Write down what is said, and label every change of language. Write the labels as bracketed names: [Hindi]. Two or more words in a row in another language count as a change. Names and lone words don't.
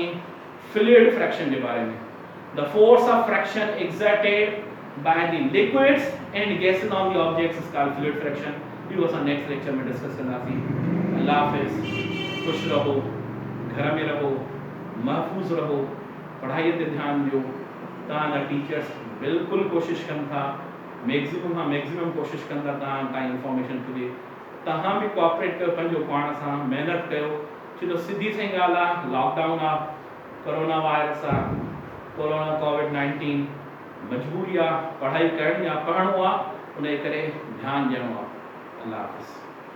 [English] fluid fraction [Sindhi] जे बारे में [English] the force of friction exerted by the liquids and gases on the objects is called fluid friction [Sindhi] इहो असां [English] next lecture [Sindhi] में डिस्कस कंदासीं अल्लाह हाफ़िज़ खुश रहो घर में रहो महफूज रहो पढ़ाई ते ध्यान दियो तव्हांजा टीचर्स बिल्कुलु कोशिश कनि था मैक्सिमम कोशिश कंदा तव्हां ताईं इंफॉर्मेशन पुॼे तव्हां बि कोऑपरेट कयो पंहिंजो पाण सां महिनत कयो छो जो सिधी सही ॻाल्हि आहे लॉकडाउन आहे कोरोना वायरस आहे कोरोना कोविड-19 मजबूरी आहे, पढ़ाई करणी आहे, पढ़णो आहे, उन जे करे ध्यानु ॾियणो आहे। अल्लाह हाफ़िज़।